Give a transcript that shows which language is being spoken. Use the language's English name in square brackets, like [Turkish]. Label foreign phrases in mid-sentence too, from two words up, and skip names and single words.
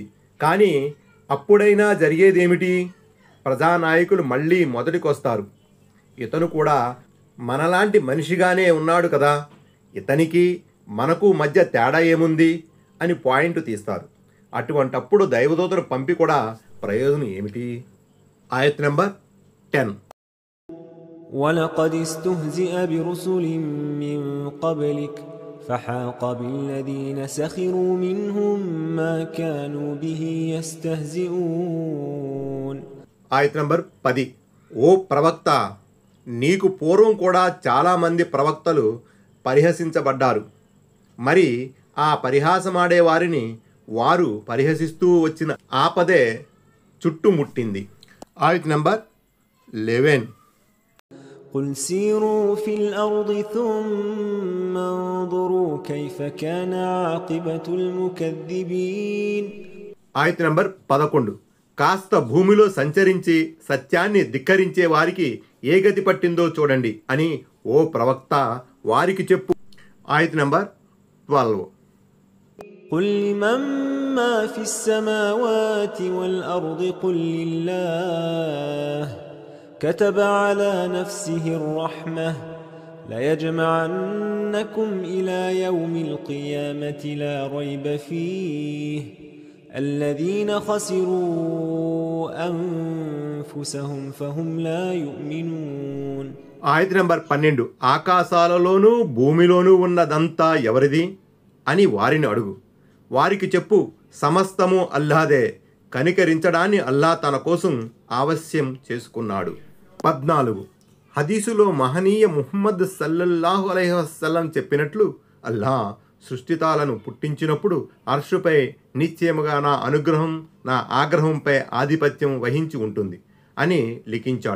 [Telugu] కానీ అప్పుడైనా జరిగేదేమిటి? ప్రజానాయకులు మళ్ళీ మొదటికొస్తారు. ఇతను కూడా మనలాంటి మనిషిగానే ఉన్నాడు కదా, ఇతనికి మనకు మధ్య తేడా ఏముంది అని పాయింట్ తీస్తారు. అటువంటప్పుడు దైవదూతను పంపి కూడా ప్రయోజనం ఏమిటి? ఆయత్ నంబర్ 10. [Arabic] ولقد استهزئ برسل من قبلك فحاق بالذين سخروا منهم ما كانوا به يستهزئون. [Telugu] ఆయత్ నంబర్ 10. ఓ ప్రవక్త, నీకు పూర్వం కూడా చాలామంది ప్రవక్తలు పరిహసించబడ్డారు. మరి ఆ పరిహాసమాడే వారిని వారు పరిహసిస్తూ వచ్చిన ఆపదే చుట్టుముట్టింది. ఆయత్ నంబర్ 11. [Arabic] قل سيروا في الأرض ثم انظروا كيف كان عاقبة المكذبين. [Telugu] ఆయత్ నంబర్ 11. కాస్త భూమిలో సంచరించి సత్యాన్ని ధిక్కరించే వారికి ఏ గతి పట్టిందో చూడండి అని ఓ ప్రవక్త వారికి చెప్పు. ఆయత్ నంబర్ 12. [Arabic] قل لمن ما في السماوات والأرض قل لله كتب على نفسه الرحمة ليجمعنكم إلى يوم القيامة لا ريب فيه الذين خسروا أنفسهم فهم لا يؤمنون. [Telugu] ఆయత్ నంబర్ 12. ఆకాశాలలోనూ భూమిలోనూ ఉన్నదంతా ఎవరిది అని వారిని అడుగు. వారికి చెప్పు, సమస్తము అల్లాదే, కనికరించడాన్ని అల్లా తన కోసం ఆవశ్యం చేసుకున్నాడు. 14. హదీసులో మహనీయ ముహమ్మద్ [Arabic] صلى الله عليه وسلم [Telugu] చెప్పినట్లు అల్లా సృష్టితాలను పుట్టించినప్పుడు అర్షుపై నిశ్చయముగా నా అనుగ్రహం నా ఆగ్రహంపై ఆధిపత్యం వహించి ఉంటుంది అని లిఖించాడు.